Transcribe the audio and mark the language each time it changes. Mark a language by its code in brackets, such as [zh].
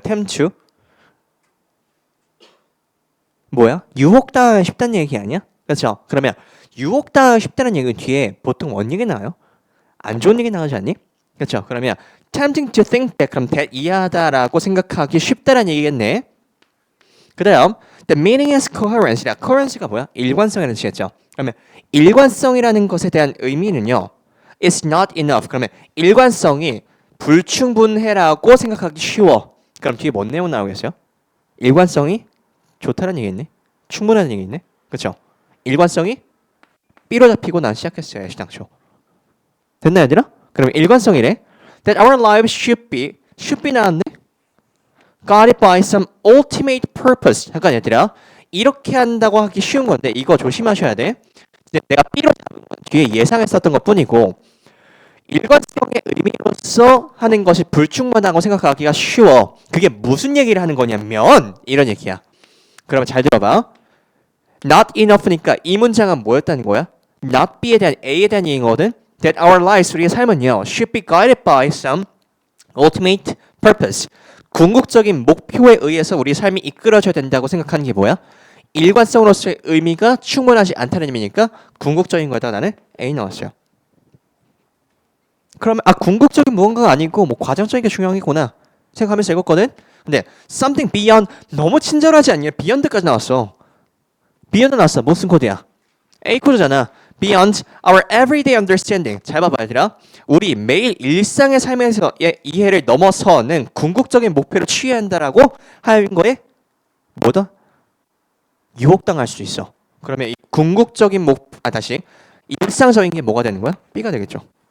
[en] tempt to [ko] 뭐야? 유혹당하기 쉽다는 얘기 아니야? 그렇죠? 그러면 유혹당하기 쉽다는 얘기 뒤에 보통 뭔 얘기 나와요? 안 좋은 얘기 나오지 않니? 그렇죠? 그러면 [en] tempting to think that [ko] 그럼 that 이하다라고 생각하기 쉽다는 얘기겠네. 그 다음 [en] the meaning is coherence라. [ko] coherence가 뭐야? 일관성이라는 뜻이겠죠. 그러면 일관성이라는 것에 대한 의미는요. [en] is not enough. [ko] 그러면 일관성이 불충분해라고 생각하기 쉬워. 그럼 뒤에 뭔 내용 나오겠어요? 일관성이 좋다는 얘기겠네. 충분한 얘기겠네. 그렇죠? 일관성이 B로 잡히고 난 시작했어요. 애시당초. 됐나 얘들아? 그럼 일관성이래. [en] That our lives should be [ko] 나왔네. [en] Guided by some ultimate purpose. [ko] 잠깐 얘들아. 이렇게 한다고 하기 쉬운 건데 이거 조심하셔야 돼. 내가 B로 잡은 건 뒤에 예상했었던 것뿐이고 일관성의 의미로서 하는 것이 불충분하다고 생각하기가 쉬워. 그게 무슨 얘기를 하는 거냐면 이런 얘기야. 그러면 잘 들어봐. [en] Not enough [ko] 니까 이 문장은 뭐였다는 거야? Not B에 대한 A에 대한 얘기거든. [en] That our lives, [ko] 우리의 삶은요, [en] should be guided by some ultimate purpose. [ko] 궁극적인 목표에 의해서 우리 삶이 이끌어져야 된다고 생각하는 게 뭐야? 일관성으로서의 의미가 충분하지 않다는 의미니까 궁극적인 거다 나는 A 넣었어요. 그러면 궁극적인 무언가가 아니고 뭐 과정적인 게 중요한 게구나 생각하면서 읽었거든. 근데 [en] something beyond [ko] 너무 친절하지 않냐? beyond까지 나왔어. beyond 나왔어. 무슨 코드야? A 코드잖아. [en] beyond our everyday understanding. [ko] 잘 봐봐 얘들아. 우리 매일 일상의 삶에서의 이해를 넘어서는 궁극적인 목표를 취해야 한다라고 하는 거에 뭐다? 유혹당할 수 있어. 그러면 이 궁극적인 다시 일상적인 게 뭐가 되는 거야? B가 되겠죠.